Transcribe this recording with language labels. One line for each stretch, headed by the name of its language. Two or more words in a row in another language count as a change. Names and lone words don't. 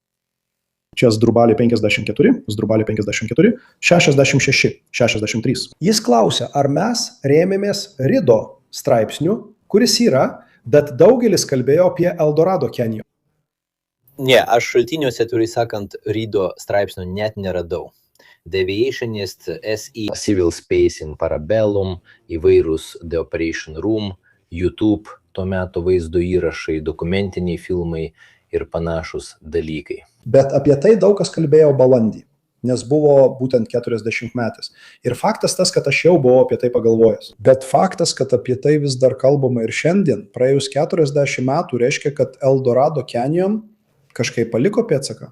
Lithuanian: Čia Zdrubalė 54, Zdrubalė 54, 66, 63. Jis klausia, ar mes rėmėmės Rido straipsniu, kuris yra, bet daugelis kalbėjo apie Eldorado Canyon. Ne, aš šaltiniuose, atvirai sakant, Rido straipsnių net neradau.
English: Deviationist,
Lithuanian: SE, Civil Space in Parabellum, įvairūs The Operation Room, YouTube, tuo metu vaizdo įrašai, dokumentiniai filmai ir panašus dalykai. Bet apie tai daug kas kalbėjo balandį, nes buvo būtent 40-metis. Ir faktas tas, kad aš jau buvau apie tai pagalvojęs. Bet faktas, kad apie tai vis dar kalbama ir šiandien, praėjus 40 metų, reiškia, kad Eldorado Canyon kažkaip paliko pėdsaką.